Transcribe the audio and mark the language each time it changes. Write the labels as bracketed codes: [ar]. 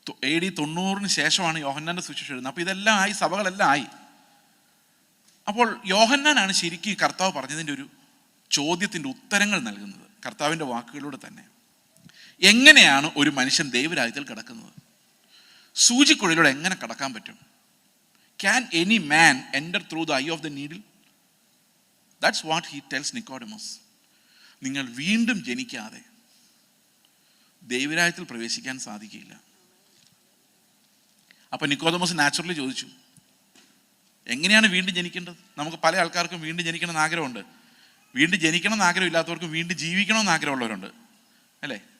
[ml] AD 90 ശേഷമാണ് യോഹന്നാൻ്റെ സുവിശേഷം എഴുതുന്നത്. അപ്പോൾ ഇതെല്ലാം ആയി, സഭകളെല്ലാം ആയി. അപ്പോൾ യോഹന്നാനാണ് ശരിക്കും കർത്താവ് പറഞ്ഞതിൻ്റെ ഒരു ചോദ്യത്തിൻ്റെ ഉത്തരങ്ങൾ നൽകുന്നത്, കർത്താവിൻ്റെ വാക്കുകളിലൂടെ തന്നെ. എങ്ങനെയാണ് ഒരു മനുഷ്യൻ ദൈവരാജ്യത്തിൽ കിടക്കുന്നത്? സൂചിക്കുഴലിലൂടെ എങ്ങനെ കടക്കാൻ പറ്റും? [en] Can any man enter through the eye of the needle? That's what he tells Nicodemus. [ml] നിങ്ങൾ വീണ്ടും ജനിക്കാതെ ദൈവരാജ്യത്തിൽ പ്രവേശിക്കാൻ സാധിക്കില്ല. അപ്പം നിക്കോദമോസ് നാച്ചുറലി ചോദിച്ചു, എങ്ങനെയാണ് വീണ്ടും ജനിക്കേണ്ടത്? നമുക്ക് പല ആൾക്കാർക്കും വീണ്ടും ജനിക്കണമെന്ന് ആഗ്രഹമുണ്ട്. വീണ്ടും ജനിക്കണമെന്ന് ആഗ്രഹമില്ലാത്തവർക്കും വീണ്ടും ജീവിക്കണമെന്ന് ആഗ്രഹമുള്ളവരുണ്ട്, അല്ലേ?